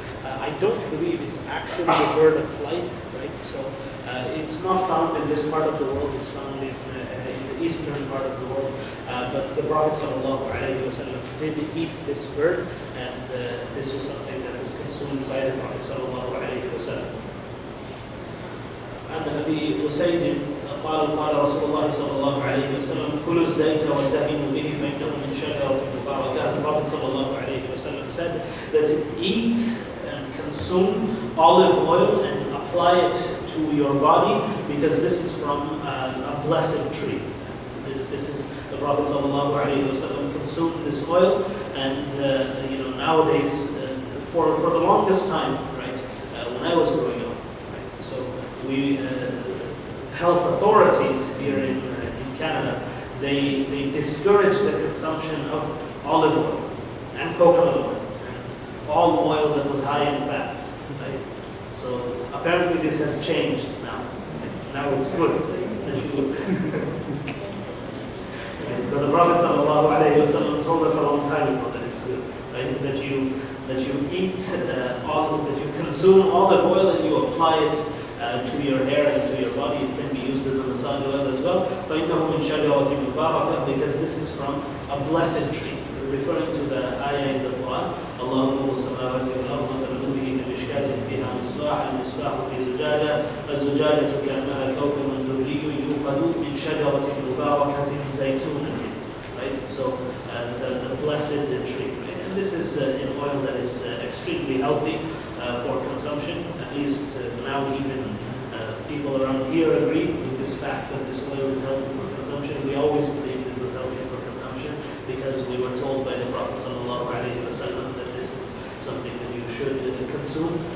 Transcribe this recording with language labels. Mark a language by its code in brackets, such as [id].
[en] I don't believe it's actually a bird of flight, right? So it's not found in this part of the world. It's found in the eastern part of the world. But the Prophet ﷺ did eat this bird, and this was something that was consumed by the Prophet ﷺ. [ar] عن أبي أسيد قال رسول الله صلى الله عليه وسلم كلوا الزيت وادهنوا به فإنه من شجرة مباركة. [en] The Prophet [ar] صلى الله عليه وسلم [en] said that eat and consume olive oil and apply it to your body, because this is from a blessed tree. This is the Prophet [ar] صلى الله عليه وسلم [en] consumed this oil, and nowadays for the longest time, right? When I was growing up, right? So we health authorities here in Canada, they discourage the consumption of olive oil and coconut oil, all oil that was high in fat. Right? So apparently this has changed now. Now it's good that you but the Prophet ﷺ told us a long time ago that it's good, right? That you eat that you consume olive oil and you apply it to your hair and to your body. It can be used as a massage oil as well. [ar] فَإِنَّهُ مِنْ شَجَرَةٍ مُبَارَكَةٍ, [en] because this is from a blessed tree. Referring to the ayah in the Quran, Allah [ar] نور السماوات والأرض مثل نوره كمشكاة فيها مصباح المصباح في زجاجة الزجاجة كأنها كوكب دري يوقد من شجرة مباركة زيتونة. [en] Right? So the blessed tree. Right? And this is an oil that is extremely healthy for consumption. At least now even people around here agree with this fact that this oil is healthy for consumption. We always believed it was healthy for consumption because we were told by the Prophet ﷺ that this is something that you should consume.